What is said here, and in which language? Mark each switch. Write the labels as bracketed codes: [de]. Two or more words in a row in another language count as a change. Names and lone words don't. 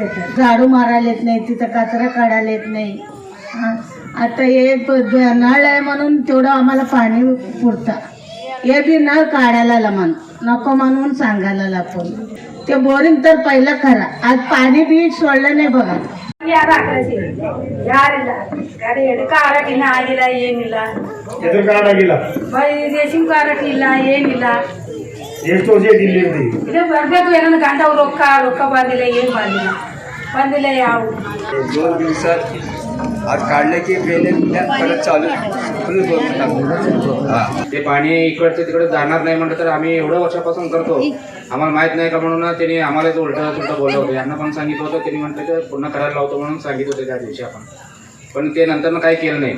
[mr] झाडू मारायला येत नाही, तिथं कचरा काढायला येत नाही। आता हे नळ आहे म्हणून तेवढं आम्हाला पाणी पुरतं, हे बी नळ काढायला नको म्हणून सांगायला लागून ते बोरिंग तर पहिलं खरा, आज पाणी बी सोडलं नाही बघा। [kn] ರೇಷನ್ ಕಾರ್ಡ್ ಇಲ್ಲ ಏನಿಲ್ಲ, ಎಷ್ಟು ವರ್ಷ ಇಲ್ಲಿ ಇದು ಬರ್ಬೇಕು ಏನೋ ಗಂಡ ರೊಕ್ಕ ಬಂದಿಲ್ಲ, ಏನು ಬಂದಿಲ್ಲ ಯಾವ [mr] 2 दिवसात आज काढले की पहिले परत चालू ते पाणी इकडचं तिकडे जाणार नाही म्हणलं तर आम्ही एवढं वर्षापासून करतो, आम्हाला माहित नाही का म्हणून त्यांनी आम्हाला ते उलट बोललं होतं। यांना पण सांगितलं होतं, त्यांनी म्हटलं की पूर्ण करायला लावतो म्हणून सांगितलं होतं त्या दिवशी आपण, पण ते नंतर काही केलं नाही।